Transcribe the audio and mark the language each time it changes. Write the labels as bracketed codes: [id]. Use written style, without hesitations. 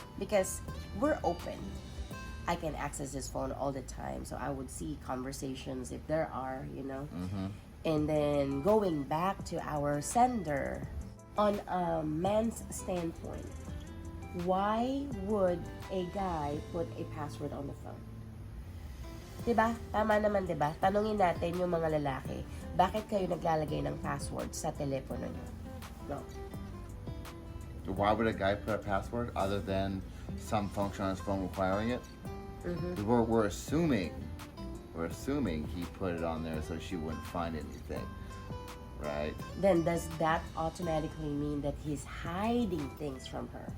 [en] Because we're open. I can access his phone all the time, so I would see conversations if there are, you know. And then going back to our sender, on a man's standpoint, why would a guy put a password on the phone? [tl] Diba? Tama naman, diba? Tanungin natin yung mga lalaki, bakit kayo naglalagay ng password sa telepono nyo? [en] No. Why would a guy put a password other than some function on his phone requiring it? We're assuming he put it on there so she wouldn't find anything, right? Then does that automatically mean that he's hiding things from her?